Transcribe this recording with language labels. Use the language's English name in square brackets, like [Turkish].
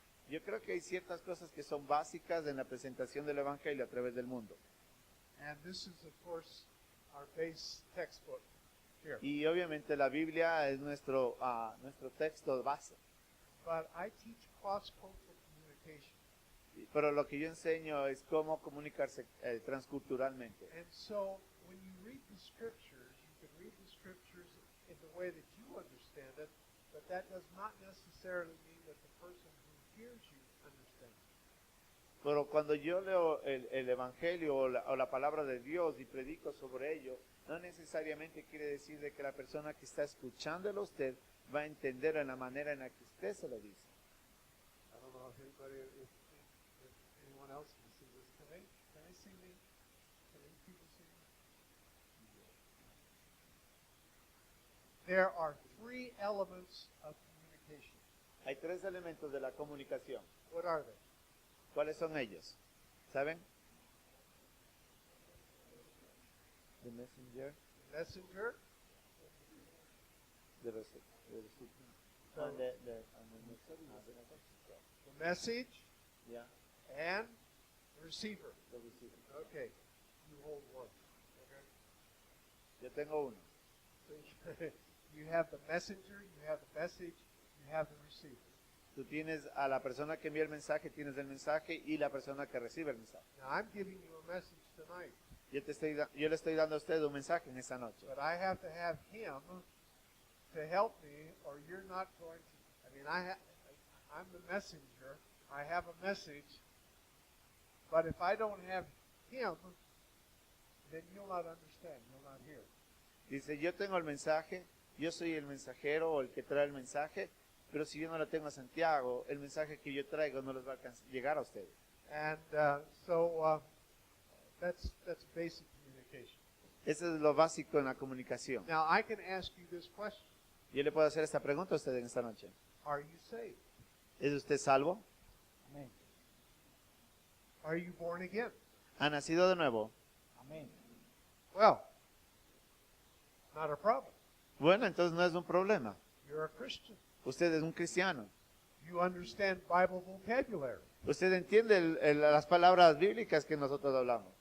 [Spanish] Yo creo que hay ciertas cosas que son básicas en la presentación del evangelio a través del mundo. [English] And this is, of course, our base textbook here. [Spanish] Y obviamente la Biblia es nuestro texto base. [English] But I teach cross-cultural communication. [Spanish] Pero lo que yo enseño es cómo comunicarse transculturalmente. [English] And so when you read the scriptures, you can read the scriptures in the way that you understand it, but that does not necessarily mean that the person who hears you understands it. [Spanish] Pero cuando yo leo el evangelio o la palabra de Dios y predico sobre ello, no necesariamente quiere decir de que la persona que está escuchándolo a usted va a entender en la manera en la que usted se lo dice. [English] I don't know if anybody, if anyone else can see this. Can they see me? Can these people see me? There are three elements of communication. [Spanish] Hay tres elementos de la comunicación. [English] What are they? [Spanish] ¿Cuáles son ellos? ¿Saben? [English] The messenger, The messenger, the recipient, So- and the the message, yeah, and the receiver. the recipient. Okay, you hold one. Okay. [Spanish] Yo tengo uno. [English] So you have the messenger, you have the message, you have the receiver. [Spanish] Tú tienes a la persona que envía el mensaje, tienes el mensaje y la persona que recibe el mensaje. [English] Now I'm giving you a message tonight, [Spanish] Yo le estoy dando a usted un mensaje en esta noche. [English] but I have to have him to help me, or you're not going to. I mean, I'm the messenger. I have a message, but if I don't have him, then you'll not understand. You'll not hear. [Spanish] Dice, yo tengo el mensaje, yo soy el mensajero o el que trae el mensaje, pero si yo no lo tengo a Santiago, el mensaje que yo traigo no les va a llegar a ustedes. [English] And so that's basic communication. [Spanish] Eso es lo básico en la comunicación. [English] Now I can ask you this question: [Spanish] Yo le puedo hacer esta pregunta a usted en esta noche. [English] Are you saved? [Spanish] ¿Es usted salvo? Amén. [English] Are you born again? [Spanish] ¿Ha nacido de nuevo? Amén. [English] Well, not a problem. [Spanish] Bueno, entonces no es un problema. [English] You're a Christian. [Spanish] Usted es un cristiano. [English] You understand Bible vocabulary. [Spanish] Usted entiende las palabras bíblicas que nosotros hablamos.